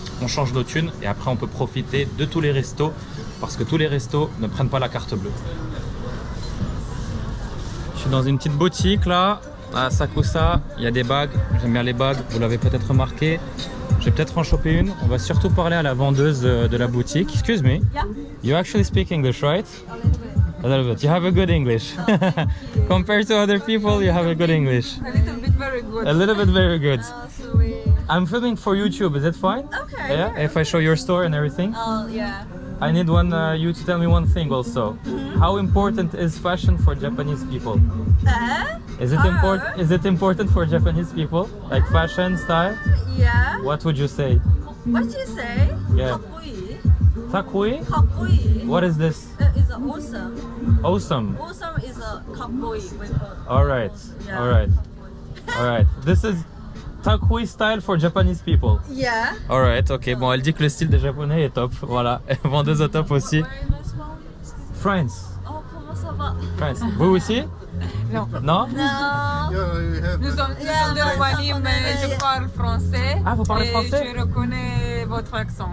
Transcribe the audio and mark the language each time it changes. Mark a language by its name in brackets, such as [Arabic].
[French] On change nos thunes et après on peut profiter de tous les restos parce que tous les restos ne prennent pas la carte bleue. Je suis dans une petite boutique là à Asakusa. Il y a des bagues. J'aime bien les bagues. Vous l'avez peut-être remarqué. Je vais peut-être en choper une. On va surtout parler à la vendeuse de la boutique. [English] Excuse me. Yeah. You actually speak English, right? A little bit. You have a good English. Compared to other people, you have a good English. A little bit very good. A little bit very good. So I'm filming for YouTube. Is it fine? Okay. Yeah. If I show your store and everything. Oh yeah. I need you to tell me one thing also. How important is fashion for Japanese people? Is it important for Japanese people? Like fashion style? Yeah. What would you say? What you say? Yeah. [Japanese] Kakkoi. Takui? Kakkoi. [English] What is this? It's awesome. Awesome. Awesome is a kakkoi. Alright. Yeah. Alright. Alright. This is Takui style for Japanese people. Yeah. Alright, ok. [French] Bon, elle dit que le style des Japonais est top. Voilà. Vendeuse au top aussi. France. Oh, comment ça va? France. Vous aussi? Non. Non? Non. Nous sommes de Roumanie, mais je parle français. Ah, vous parlez et français? Je reconnais votre accent.